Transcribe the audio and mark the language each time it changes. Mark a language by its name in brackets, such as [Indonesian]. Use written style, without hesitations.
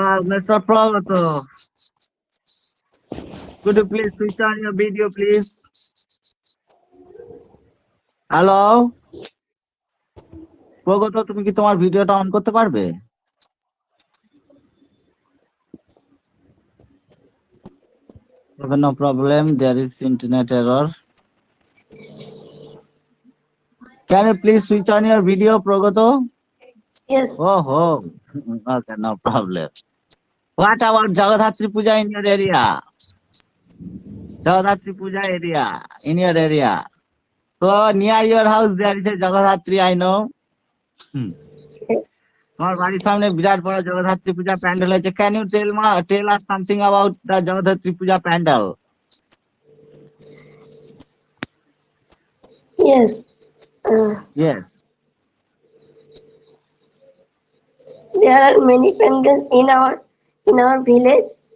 [English] Mr. Progoto, could you please switch on your video, please? [Bangla] Hello প্রগত, তুমি কি তোমার ভিডিওটা অন করতে পারবে? [English] Okay, no problem, there is internet error. Can you please switch on your video, Progoto? Yes. Oh, okay, no problem. What about Jagadhatri Puja in your area? Jagadhatri Puja area, in your area. So near your house there is a Jagadhatri, I know. [Bangla] তোমার বাড়ির সামনে বিরাট বড় জগদ্ধাত্রী পূজা প্যান্ডেল হয়েছে। [English] Can you tell us something about the Jagadhatri Puja pandal? Yes. Yes. There are many pandals in our village.